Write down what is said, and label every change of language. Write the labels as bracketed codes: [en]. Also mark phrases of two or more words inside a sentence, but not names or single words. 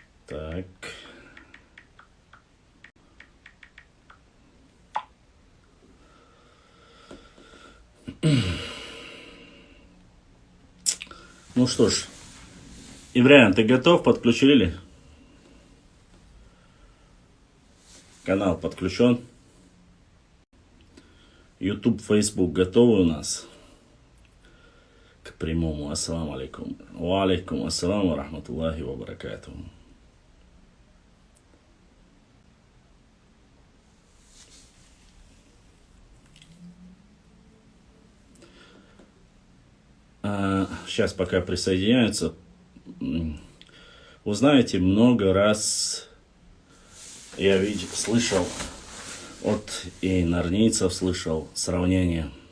[ru] Так. Ну что ж, Иврян, ты готов? Подключили? Канал подключен. YouTube, Facebook готовы у нас к прямому. [ar] السلام عليكم. وعليكم السلام ورحمة الله وبركاته. [ru] Сейчас пока присоединяются. Вы знаете, много раз я слышал от нарнийцев, слышал сравнение.